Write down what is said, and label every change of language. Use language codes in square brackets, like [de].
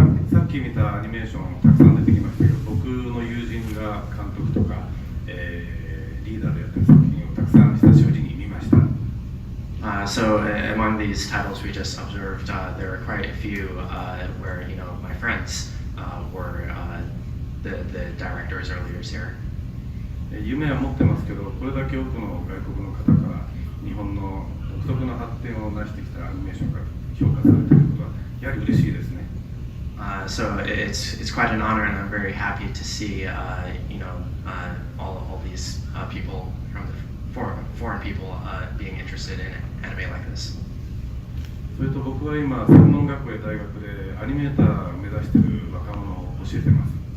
[ja] さっき見たアニメーションたくさん出てきましたけど、僕の友人が監督とか、リーダーでやってる作品をたくさん久しぶりに見ました。 [en] So among these titles we just observed, there were quite a few where my friends were the directors or leaders here. [ja] 夢は持ってますけど、これだけ多くの外国の方から日本の独特な発展を成してきたアニメーションが評価されていることはやはり嬉しいですね。 [en] So it's quite an honor, and I'm very happy to see all these people from the foreign people being interested in anime like this. [ja] それと僕は今専門学校や大学でアニメーターを目指している若者を教えてます。